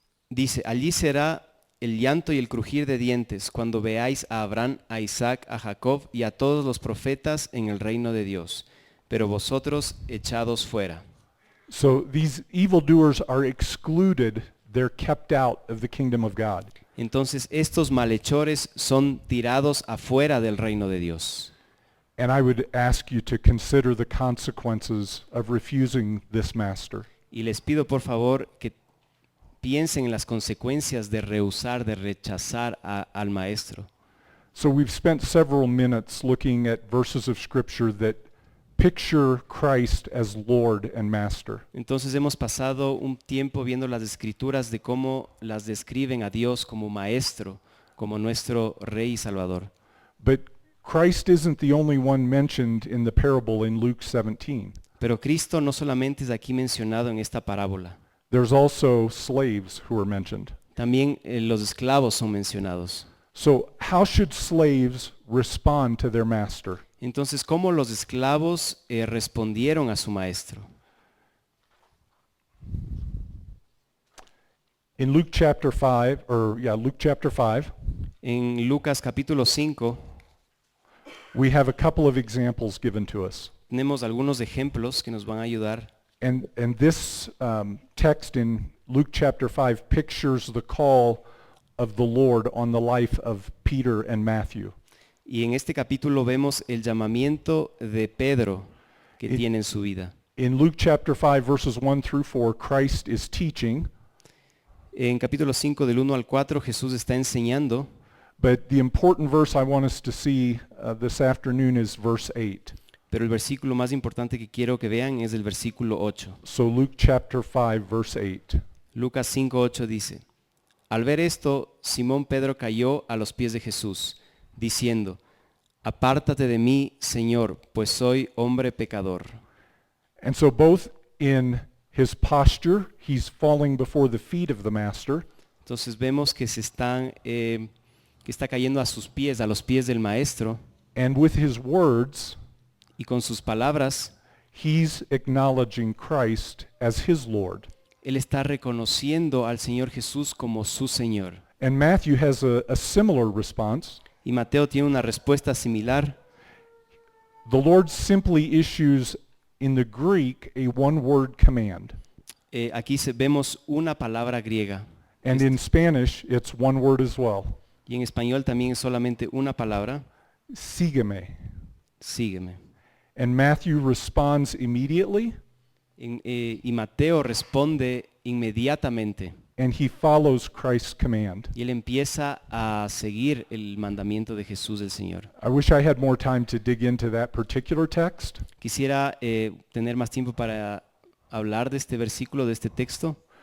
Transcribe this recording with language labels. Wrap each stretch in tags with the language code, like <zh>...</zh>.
<es>Dice, allí será el llanto y el crujir de dientes cuando veáis a Abraham, a Isaac, a Jacob y a todos los profetas en el reino de Dios, pero vosotros echados fuera.</es> <en>So these evildoers are excluded. They're kept out of the kingdom of God.</en> <es>Entonces estos malhechores son tirados afuera del reino de Dios.</es> <en>And I would ask you to consider the consequences of refusing this master.</en> <es>Y les pido por favor que piensen en las consecuencias de rehusar, de rechazar al maestro.</es> <en>So we've spent several minutes looking at verses of scripture that picture Christ as Lord and Master.</en> <es>Entonces hemos pasado un tiempo viendo las escrituras de cómo las describen a Dios como maestro, como nuestro Rey y Salvador.</es> <en>But Christ isn't the only one mentioned in the parable in Luke 17.</en> <es>Pero Cristo no solamente es aquí mencionado en esta parábola.</es> <en>There's also slaves who are mentioned.</en> <es>También los esclavos son mencionados.</es> <en>So how should slaves respond to their master?</en> <es>Entonces, ¿cómo los esclavos respondieron a su maestro?</es> <en>In Luke chapter 5, Luke chapter 5,</en> <es>En Lucas capítulo 5</es> <en>we have a couple of examples given to us.</en> <es>tenemos algunos ejemplos que nos van a ayudar.</es> <en>And this text in Luke chapter 5 pictures the call of the Lord on the life of Peter and Matthew.</en> <es>Y en este capítulo vemos el llamamiento de Pedro que tiene en su vida.</es> <en>In Luke chapter 5 verses 1 through 4, Christ is teaching,</en> <es>En capítulo 5 del 1 al 4 Jesús está enseñando,</es> <en>but the important verse I want us to see this afternoon is verse 8.</en> <es>pero el versículo más importante que quiero que vean es el versículo 8.</es> <en>So Luke chapter 5 verse 8.</en> <es>Lucas 5:8 dice, al ver esto, Simón Pedro cayó a los pies de Jesús, diciendo, apártate de mí, Señor, pues soy hombre pecador.</es> <en>And so both in his posture, he's falling before the feet of the master,</en> <es>Entonces vemos que que está cayendo a sus pies, a los pies del maestro,</es> <en>and with his words,</en> <es>y con sus palabras,</es> <en>he's acknowledging Christ as his Lord.</en> <es>él está reconociendo al Señor Jesús como su Señor.</es> <en>And Matthew has a similar response.</en> <es>Y Mateo tiene una respuesta similar.</es> <en>The Lord simply issues in the Greek a one-word command.</en> <es>Aquí vemos una palabra griega.</es> <en>And in Spanish, it's one word as well. Y en español también es solamente una palabra.</en> <es>Sígueme. Sígueme.</es> <en>And Matthew responds immediately,</en> <es>Y Mateo responde inmediatamente.</es> <en>and he follows Christ's command.</en> <es>Y él empieza a seguir el mandamiento de Jesús el Señor.</es> <en>I wish I had more time to dig into that particular text,</en> <es>Quisiera tener más tiempo para hablar de este versículo, de este texto,</es>